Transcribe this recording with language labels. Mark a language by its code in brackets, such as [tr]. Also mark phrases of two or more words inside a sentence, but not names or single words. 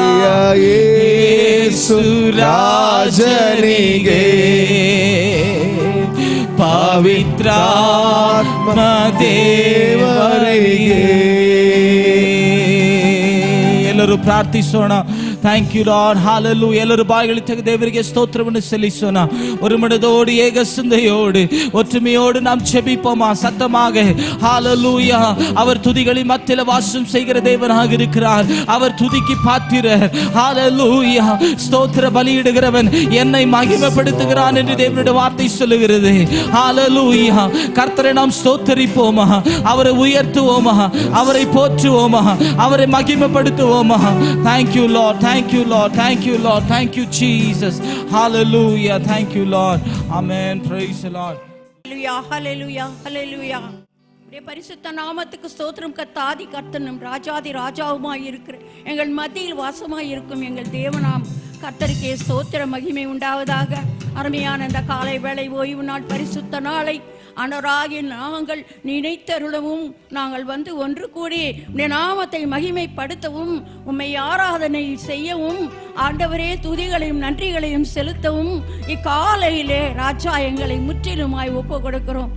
[kn] ಯೇಸು ರಾಜನಿಗೆ ಪವಿತ್ರಾತ್ಮ ದೇವರಿಗೆ. ಎಲ್ಲರೂ ಪ್ರಾರ್ಥಿಸೋಣ. [en] thank you Lord, [kn] ஹalleluya. ಎಲ್ಲರೂ ಬಾಯಿಗಳು ತೆಗೆದು ದೇವರಿಗೆ ಸ್ತೋತ್ರವನ್ನು ಸಲ್ಲಿಸೋಣ. [ta] ஒரு மனதோடு ஏக சிந்தையோடு ஒற்றுமையோடு நாம் ஜெபிப்போமா சத்தமாக. ஹalleluya. அவர் துதிகளின் மத்தியில் வாசம் செய்கிற தேவனாக இருக்கிறார். அவர் துதிக்கு பாத்திரர். ஹalleluya. ஸ்தோத்திர பலியிடுகிறவன் என்னை மகிமைப்படுத்துகிறான் என்று தேவனுடைய வார்த்தை சொல்லுகிறது. ஹalleluya. கர்த்தரை நாம் ஸ்தோத்திரிப்போமா, அவரை உயர்த்துவோமா, அவரை போற்றுவோமா, அவரை மகிமைப்படுத்துவோமா. [en] Thank you Lord, thank you Lord, thank you Lord, thank you Jesus. Hallelujah, thank you Lord. Amen, praise the Lord. Hallelujah, hallelujah, hallelujah. [ta] உடைய பரிசுத்த நாமத்துக்கு ஸ்தோத்திரம். கர்த்தாதி கர்த்தனும் ராஜாதி ராஜாவுமாய் இருக்கிற எங்கள் மத்தியில் வாசமாய் இருக்கும் எங்கள் தேவனாம் கர்த்தருக்கே ஸ்தோத்திர மகிமை உண்டாவதாக. அருமையான இந்த காலை வேளை ஓய்வு நாள் பரிசுத்த நாளை அனராகி நாங்கள் நினைத்தருளவும், நாங்கள் வந்து ஒன்று கூடி உம்முடைய நாமத்தை மகிமைப்படுத்தவும், உம்மை ஆராதனை செய்யவும், ஆண்டவரே துதிகளையும் நன்றிகளையும் செலுத்தவும் இக்காலையிலே ராஜா எங்களை முற்றிலுமாய் ஒப்பு கொடுக்கிறோம்.